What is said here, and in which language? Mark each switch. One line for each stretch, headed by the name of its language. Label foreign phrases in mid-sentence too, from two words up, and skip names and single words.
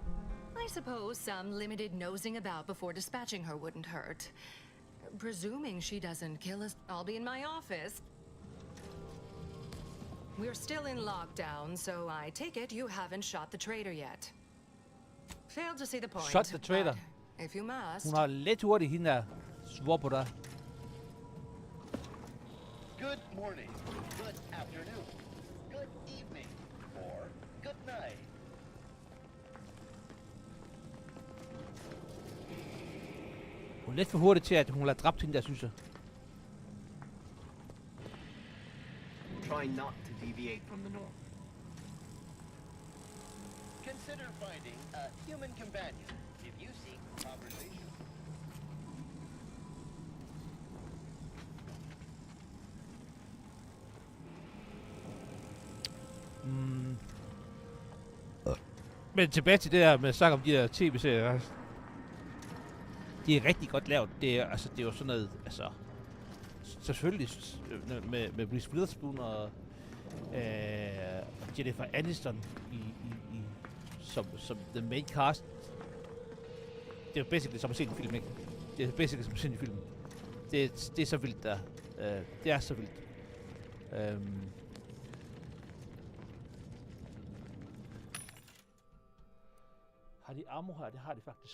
English: I suppose some limited nosing about before dispatching her wouldn't hurt. Presuming she doesn't kill us, I'll be in my office. We're still in lockdown, so I take it you haven't shot the traitor yet. Failed to see the point. Shot the traitor. But if you must.
Danish: Hun har lidt hurtigt hende der. Svor på dig.
English: Good morning, good afternoon, good evening, or good night. Hun er lidt for hurtigt til, at hun har dræbt hende der, synes jeg. Try not to deviate from the norm. consider finding a human companion if you seek conversation.
Danish: Men tilbage til det her med at snakke om de der tv-serier. De er rigtig godt lavet. Det er jo sådan noget, altså... Selvfølgelig med Reese Witherspoon og Jennifer Aniston som
English: the main cast.
Danish: Det er jo basically som at se en film, ikke? Det er basically som at se en film. Det er så vildt der. Det er så vildt. Har de ammo her? Det har de faktisk.